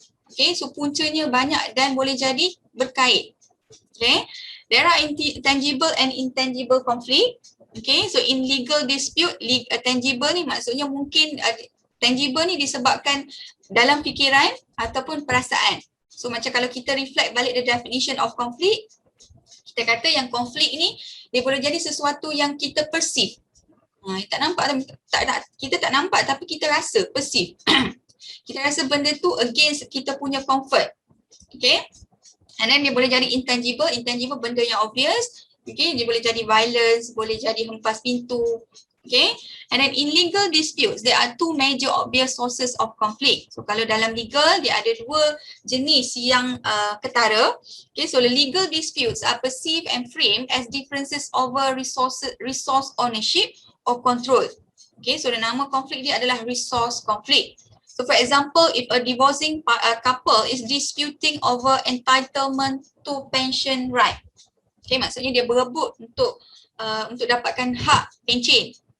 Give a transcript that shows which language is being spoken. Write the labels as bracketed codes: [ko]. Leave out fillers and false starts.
[ms] Okay, so puncanya banyak dan boleh jadi berkait. [en] Okay, there are tangible and intangible conflict. [ms] Okay, so in legal dispute, tangible ni maksudnya mungkin tangible ni disebabkan dalam fikiran ataupun perasaan. So macam kalau kita reflect balik [en] the definition of conflict, [ms] kita kata yang konflik ni dia boleh jadi sesuatu yang kita perceive. Tak nampak, kita tak nampak tapi kita rasa, perceive. Kita rasa benda tu against kita punya comfort. Okay, and then dia boleh jadi intangible benda yang obvious. Okay, dia boleh jadi violence, boleh jadi hempas pintu. [en] Okay, and then in legal disputes, there are two major obvious sources of conflict. [ms] So kalau dalam legal, dia ada dua jenis yang ketara. [en] Okay, so the legal disputes are perceived and framed as differences over resource ownership or control. Okay, so the [ms] nama konflik dia adalah [en] resource conflict. So for example, if a divorcing couple is disputing over entitlement to pension right. [ms] Okay, maksudnya dia berebut untuk dapatkan hak pencen.